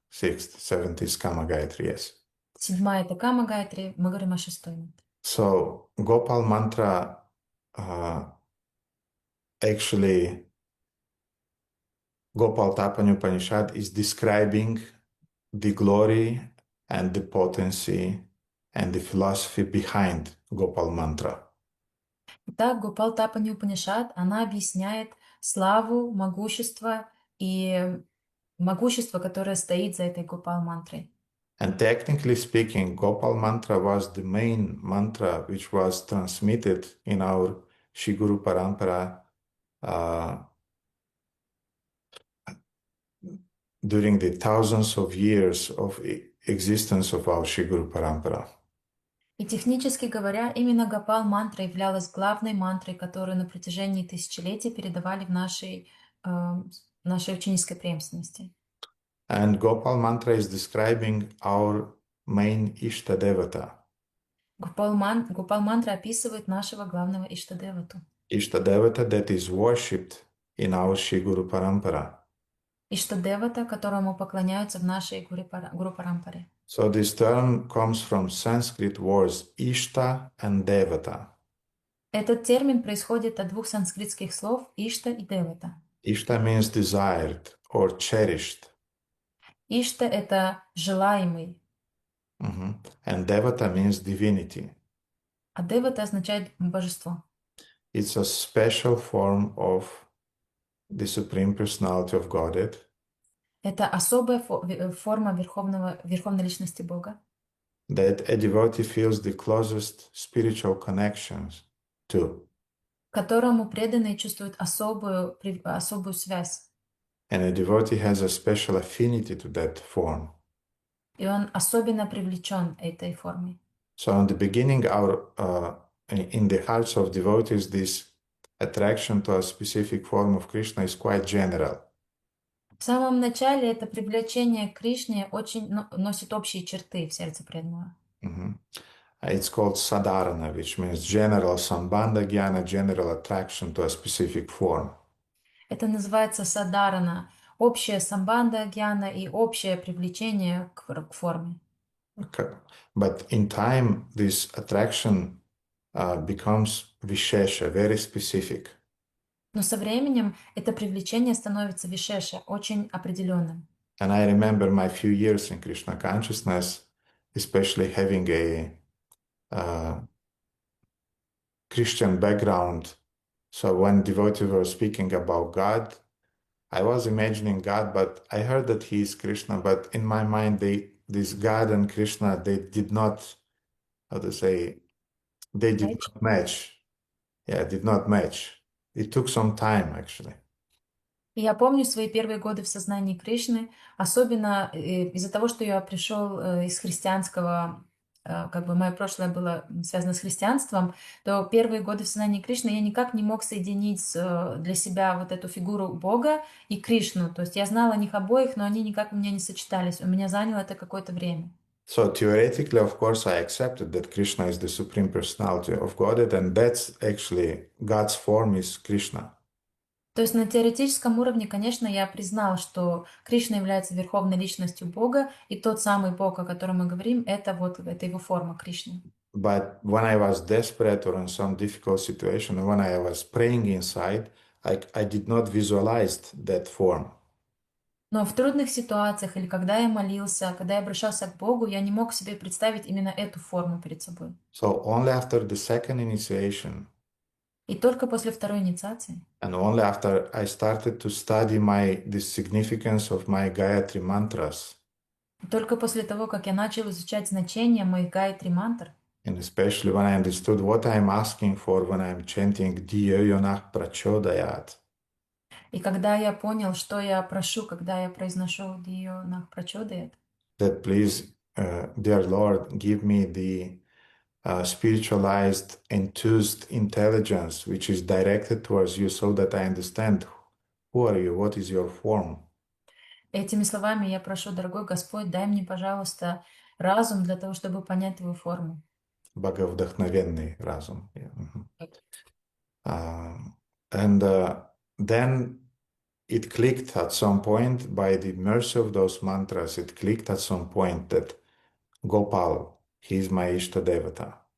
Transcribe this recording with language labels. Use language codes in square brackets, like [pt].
[en] Seventh is Kama Gayatri, yes. [ru] Седьмая это Кама Гайатри, мы говорим о шестой мантре. [en] So Gopal mantra actually Gopalatapani Upanishad is describing the glory and the potency and the philosophy behind Gopal mantra. [ru] Итак, Гопалатапани Упанишад, она объясняет славу, могущество, которое стоит за этой Гопал мантрой. [en] And technically speaking, Gopal mantra was the main mantra which was transmitted in our Shri Guru Parampara during the thousands of years of existence of our Shri Guru Parampara. [ru] И технически говоря, именно Гопал мантра являлась главной мантрой, которую на протяжении тысячелетий передавали в нашей ученической преемственности. [en] And Gopal mantra is describing our main Ishta Devata. [ru] Гопал мантра описывает нашего главного Иштадевату. [en] Ishta Devata that is worshipped in our Shri Guru Parampara. [ru] Иштадевата, которому поклоняются в нашей Гуру Парампаре. [en] So this term comes from Sanskrit words Ishta and Devata. [ru] Этот термин происходит от двух санскритских слов Ишта и Девата. [en] Ishta means desired or cherished. [ru] Ишта — это желаемый, [en] And Devata means divinity. [ru] а Девата означает божество. [en] It's a special form of the Supreme Personality of Godhead. [ru] Это особая форма верховной личности Бога, [en] That a devotee feels the closest spiritual connections to. [ru] к которому преданные чувствуют особую связь. [en] And a devotee has a special affinity to that form. [ru] И он особенно привлечен этой формой. [en] So in the beginning, in the hearts of devotees, this attraction to a specific form of Krishna is quite general. [ru] В самом начале это привлечение к Кришне очень носит общие черты в сердце преданного. [en] It's called sadharana, which means general sambandha jnana, general attraction to a specific form. [ru] Это называется садарана, общая самбанда гьяна и общее привлечение к форме. [en] Okay. But in time, this attraction becomes vishesha, very specific. [ru] Но со временем это привлечение становится вишеша, очень определенным. [en] And I remember my few years in Krishna consciousness, especially having a Christian background. So when devotees were speaking about God, I was imagining God, but I heard that he is Krishna, but in my mind, this God and Krishna, they did not, how to say, they did not match. Yeah, did not match. It took some time, actually. [ru] И я помню свои первые годы в сознании Кришны, особенно из-за того, что я пришел из христианского как бы мое прошлое было связано с христианством, то первые годы в сознании Кришны я никак не мог соединить для себя вот эту фигуру Бога и Кришну. То есть я знала о них обоих, но они никак у меня не сочетались. У меня заняло это какое-то время. [en] So theoretically, of course, I accepted that Krishna is the supreme personality of Godhead, and that's actually God's form is Krishna. [ru] То есть на теоретическом уровне, конечно, я признал, что Кришна является верховной личностью Бога, и тот самый Бог, о котором мы говорим, это его форма Кришны. [en] But when I was desperate or in some difficult situation, when I was praying inside, I did not visualize that form. [ru] Но в трудных ситуациях или когда я молился, когда я обращался к Богу, я не мог себе представить именно эту форму перед собой. [en] So only after the second initiation [ru] И только после второй инициации, [en] and only after I started to study the significance of my Gayatri mantras, [ru] и только после того, как я начал изучать значение моих гайатри мантр, [en] and especially when I understood what I'm asking for when I'm chanting [sa] Diyo Yonah Prachodayat, [ru] и когда я понял, что я прошу, когда я произношу [sa] Дио Нах Прачодает, [en] that please, dear Lord, give me the spiritualized, enthused intelligence which is directed towards you so that I understand who are you, what is your form. [ru] этими словами я прошу, дорогой Господь, дай мне, пожалуйста, разум для того, чтобы понять Твою форму. Боговдохновенный разум. [en] Yeah. Mhm. And then it clicked at some point, by the mercy of those mantras, it clicked at some point that Gopal, he is my Ishta Devata.